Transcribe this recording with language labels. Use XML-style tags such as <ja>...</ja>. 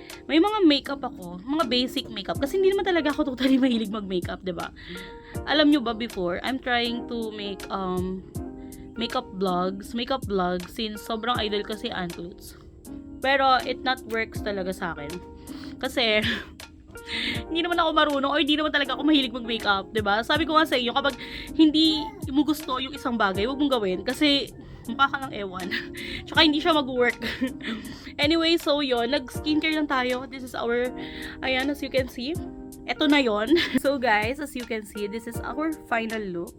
<tl>May mga makeup ako, mga basic makeup. Kasi hindi naman talaga ako totally mahilig mag-makeup, diba? Alam nyo ba</tl> <en>before, I'm trying to make makeup vlogs since</en> <tl>sobrang idol ko si</tl> <en>Aunt Lutz.</en> <tl>Pero</tl> <en>it not works</en> <tl>talaga sa akin. Kasi hindi naman ako marunong or hindi naman talaga ako mahilig mag-makeup, 'di ba? Sabi ko nga sa inyo, kapag hindi mo gusto yung isang bagay, huwag mong gawin kasi mukha ka lang ewan. Tsaka hindi siya mag-work. Anyway, so yun, nag-skincare lang tayo.</tl> <en>This is our, ayan, as you can see.</en> <tl>Eto na yon.</tl> <en>So guys, as you can see, this is our final look.</en>